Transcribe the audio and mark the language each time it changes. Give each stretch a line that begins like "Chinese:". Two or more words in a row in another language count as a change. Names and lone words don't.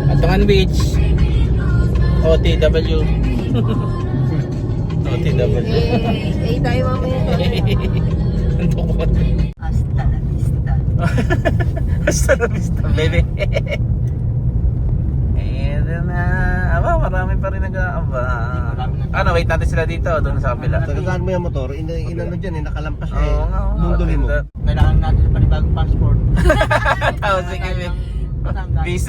English: Palawan Beach. OTW. OTW.
Filipino: Tayo mamaya.
Spanish: Hasta la vista. Hasta la vista,
Filipino: baby. Ayan na. Aba, marami pa rin nag-aaba. Ano, wait natin sila dito. Doon sa kabila. Tagaan mo yung motor, inano dyan nakalampas Oo nga. Dunduli mo. Kailangan natin ng panibagong passport. Tapos sige. Visa.